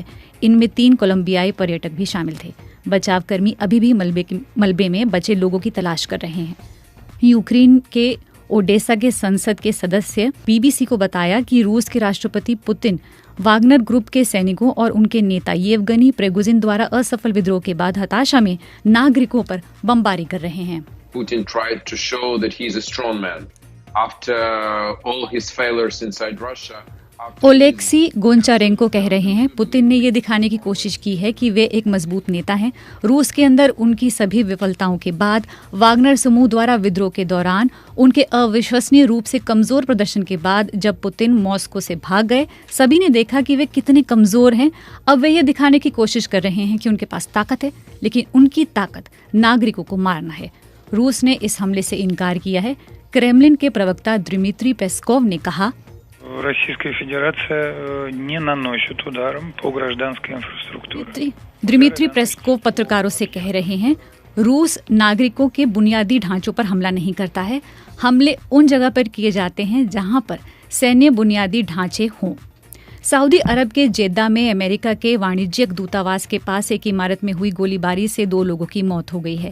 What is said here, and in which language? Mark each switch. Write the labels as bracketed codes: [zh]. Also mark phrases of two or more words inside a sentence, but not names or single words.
[hi] इनमें 3 कोलंबियाई पर्यटक भी शामिल थे। बचावकर्मी अभी भी मलबे में बचे लोगों की तलाश कर रहे हैं। यूक्रेन के ओडेसा के संसद के सदस्य बीबीसी को बताया कि रूस के राष्ट्रपति पुतिन वागनर ग्रुप के सैनिकों और उनके नेता येवगनी प्रिगोजिन द्वारा असफल विद्रोह के बाद हताशा में नागरिकों पर बमबारी कर रहे हैं। [en] Putin tried to show that he is a strong man after all his failures inside Russia. [hi] ओलेक्सी गोंचारेंको कह रहे हैं, पुतिन ने ये दिखाने की कोशिश की है कि वे एक मजबूत नेता हैं। रूस के अंदर उनकी सभी विफलताओं के बाद वागनर समूह द्वारा विद्रोह के दौरान उनके अविश्वसनीय रूप से कमजोर प्रदर्शन के बाद जब पुतिन मॉस्को से भाग गए, सभी ने देखा कि वे कितने कमजोर हैं। अब वे ये दिखाने की कोशिश कर रहे हैं कि उनके पास ताकत है, लेकिन उनकी ताकत नागरिकों को मारना है। रूस ने इस हमले से इनकार किया है। क्रेमलिन के प्रवक्ता दिमित्री पेस्कोव ने कहा, [ru] Российская Федерация не наносит ударом по гражданской инфраструктуре. [hi] दिमित्री पेस्कोव पत्रकारों से कह रहे हैं, रूस नागरिकों के बुनियादी ढांचों पर हमला नहीं करता है। हमले उन जगह पर किए जाते हैं जहां पर सैन्य बुनियादी ढांचे हों। सऊदी अरब के जेद्दा में अमेरिका के वाणिज्यिक दूतावास के पास एक इमारत में हुई गोलीबारी से 2 लोगों की मौत हो गई है।